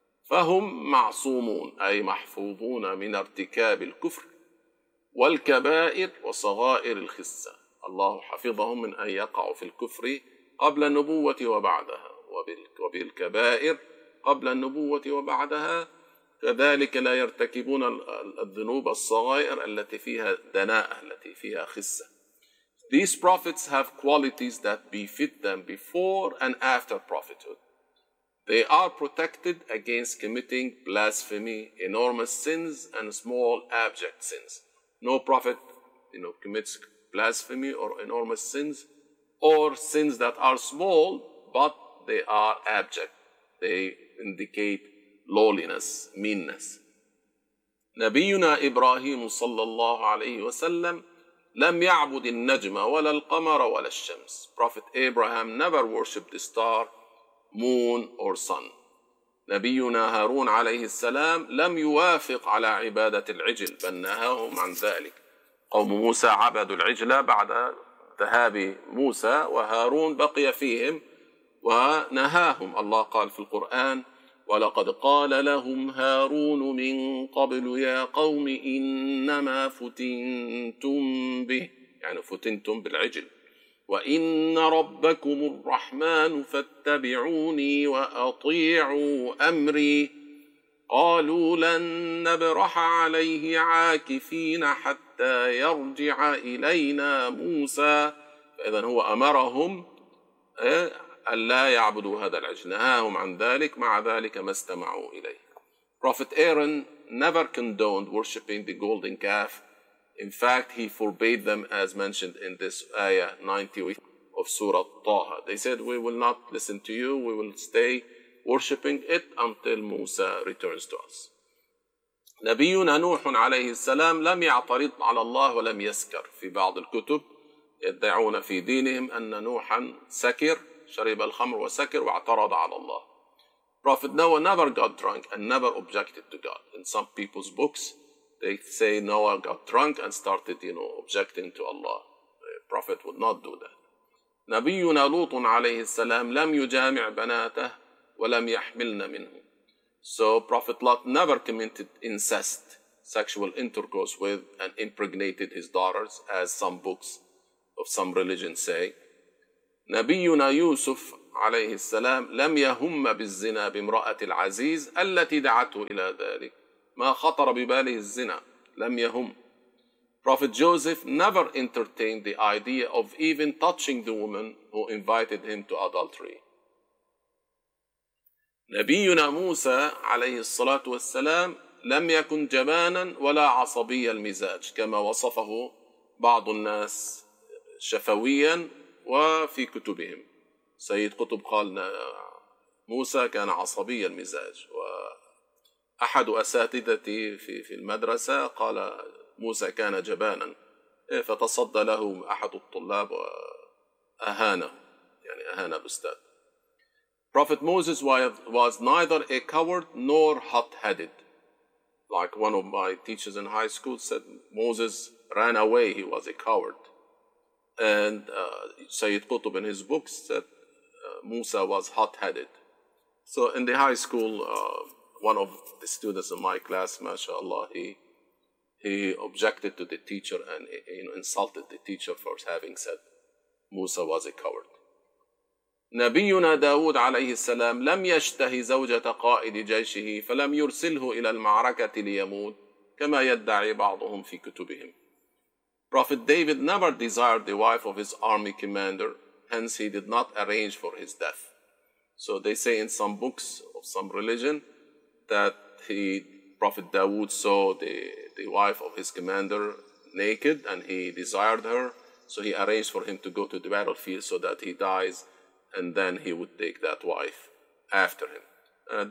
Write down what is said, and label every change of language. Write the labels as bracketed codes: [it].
[ar] فهم معصومون أي محفوظون من ارتكاب الكفر والكبائر وصغائر الخسة. الله حفظهم من أن يقعوا في الكفر قبل النبوة وبعدها وبالكبائر قبل النبوة وبعدها. كذلك لا يرتكبون الذنوب الصغائر التي فيها دناءة التي فيها خسة. [en] These prophets have qualities that befit them before and after prophethood. They are protected against committing blasphemy, enormous sins, and small abject sins. No prophet, you know, commits blasphemy or enormous sins or sins that are small, but they are abject. They indicate lowliness, meanness. [ar] نبينا إبراهيم صلى الله عليه وسلم لم يعبد النجم ولا القمر ولا الشمس. [en] Prophet Abraham never worshipped the star, moon or sun. [ar] نبينا هارون عليه السلام لم يوافق على عبادة العجل بل نهاهم عن ذلك. قوم موسى عبدوا العجل بعد ذهاب موسى وهارون بقي فيهم ونهاهم. الله قال في القرآن ولقد قال لهم هارون من قبل يا قوم إنما فتنتم به يعني فتنتم بالعجل وَإِنَّ رَبَّكُمُ الرَّحْمَنُ فَاتَّبِعُونِي وَأَطِيعُوا أَمْرِي. قَالُوا لَن نَبْرَحَ عَلَيْهِ عَاكِفِينَ حَتَّى يَرْجِعَ إِلَيْنَا مُوسَى. فإذن هو أمرهم أن لا يعبدوا هذا العجل. نهاهم عن ذلك مع ذلك ما استمعوا إليه. [en] Prophet Aaron never condoned worshipping the golden calf. In fact, he forbade them as mentioned in this ayah 98 of Surah Taha. They said, we will not listen to you. We will stay worshipping it until Musa returns to us. [ar] نبينا نوح عليه السلام لم يعترض على الله ولم يسكر. في بعض الكتب يدعون في دينهم أن نوحا سكر شرب الخمر وسكر واعترض على الله. [en] Prophet Noah never got drunk and never objected to God. In some people's books, they say Noah got drunk and started, you know, objecting to Allah. The Prophet would not do that. [ar] نبينا لوط عليه السلام لم يجامع بناته ولم يحملن منه. [en] So Prophet Lot never committed incest, sexual intercourse with and impregnated his daughters, as some books of some religion say. [ar] نبينا يوسف عليه السلام لم يهم بالزنا بامرأة العزيز التي دعته إلى ذلك، ما خطر بباله الزنا، لم يهم. [en] Prophet Joseph never entertained the idea of even touching the woman who invited him to adultery. [ar] نبينا موسى عليه الصلاة والسلام لم يكن جبانا ولا عصبي المزاج كما وصفه بعض الناس شفويا وفي كتبهم. سيد قطب قال موسى كان عصبي المزاج، وأحد أساتذتي في المدرسة قال موسى كان جبانا، فتصدى له أحد الطلاب وأهانه، يعني أهان الأستاذ. [en] Prophet Moses was neither a coward nor hot-headed. Like one of my teachers in high school said, Moses ran away, he was a coward. And Sayyid Qutb in his books said, Musa was hot-headed. So in the high school, one of the students in my class, mashallah, he objected to the teacher and insulted the teacher for having said Musa was a coward. [ar] نبينا داود عليه السلام لم يشتهي زوجة قائد جيشه فلم يرسله إلى المعركة ليموت كما يدعي بعضهم في كتبهم. [en] Prophet David never desired the wife of his army commander, hence he did not arrange for his death. So they say in some books of some religion that Prophet Dawood saw the wife of his commander naked and he desired her, so he arranged for him to go to the battlefield so that he dies and then he would take that wife after him.